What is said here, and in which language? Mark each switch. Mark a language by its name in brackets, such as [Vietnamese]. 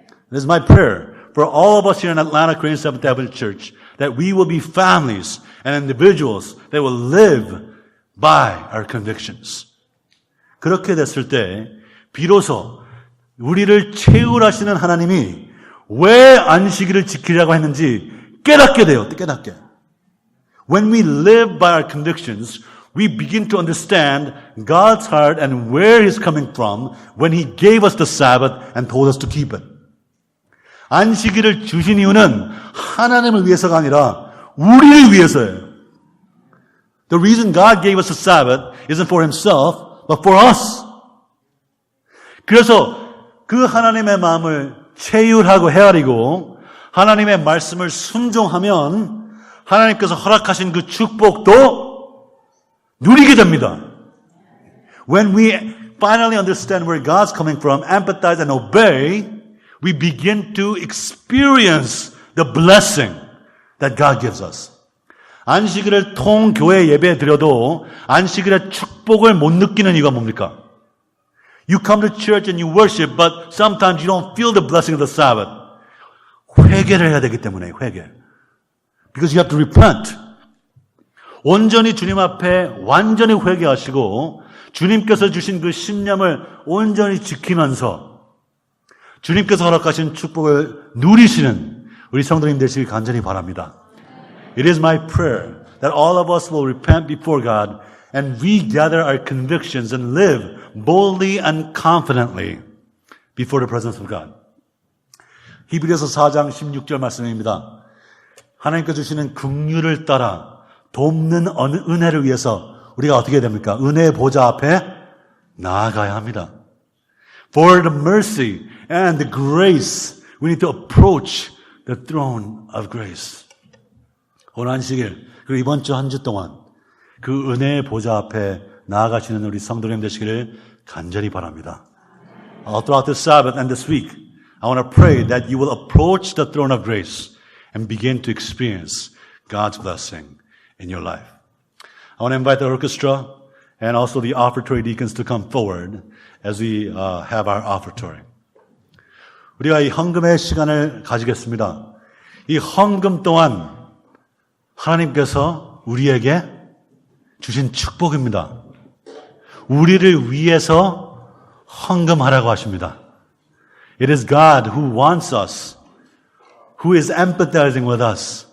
[English] This is my prayer for all of us here in Atlanta Korean Seventh Adventist Church that we will be families and individuals that will live by our convictions. [Korean] 그렇게 됐을 때 비로소 우리를 채울하시는 하나님이 왜 안식일을 지키려고 했는지 깨닫게 돼요. 깨닫게. [English] When we live by our convictions, we begin to understand God's heart and where He's coming from when He gave us the Sabbath and told us to keep it. [Korean] 안식일을 주신 이유는 하나님을 위해서가 아니라 우리를 위해서예요. [English] The reason God gave us the Sabbath isn't for Himself, but for us. [Korean] 그래서 그 하나님의 마음을 체휼하고 헤아리고 하나님의 말씀을 순종하면 하나님께서 허락하신 그 축복도 누리게 됩니다. [English] When we finally understand where God's coming from, empathize and obey, we begin to experience the blessing that God gives us. [Korean] 안식일을 통교회 예배에 드려도 안식일의 축복을 못 느끼는 이유가 뭡니까? [English] You come to church and you worship, but sometimes you don't feel the blessing of the Sabbath. [Korean] 회개를 해야 되기 때문에 회개. [English] Because you have to repent. [Korean] 온전히 주님 앞에 완전히 회개하시고 주님께서 주신 그 신념을 온전히 지키면서 주님께서 허락하신 축복을 누리시는 우리 성도님 되시길 간절히 바랍니다. [English] It is my prayer that all of us will repent before God and regather our convictions and live boldly and confidently before the presence of God. [Korean] 히브리서 4장 16절 말씀입니다. 하나님께서 주시는 긍휼을 따라 돕는 은혜를 위해서 우리가 어떻게 됩니까? 은혜의 보좌 앞에 나아가야 합니다. [English] For the mercy and the grace, we need to approach the throne of grace. [Korean] 오늘 안식일, 그리고 이번 주 한 주 동안 그 은혜의 보좌 앞에 나아가시는 우리 성도님 되시기를 간절히 바랍니다. [English] All throughout this Sabbath and this week, I want to pray that you will approach the throne of grace and begin to experience God's blessing in your life. I want to invite the orchestra and also the offertory deacons to come forward as we have our offertory. [Korean] 우리가 이 헌금의 시간을 가지겠습니다. 이 헌금 또한 하나님께서 우리에게 주신 축복입니다. 우리를 위해서 헌금하라고 하십니다. [English] It is God who wants us, who is empathizing with us,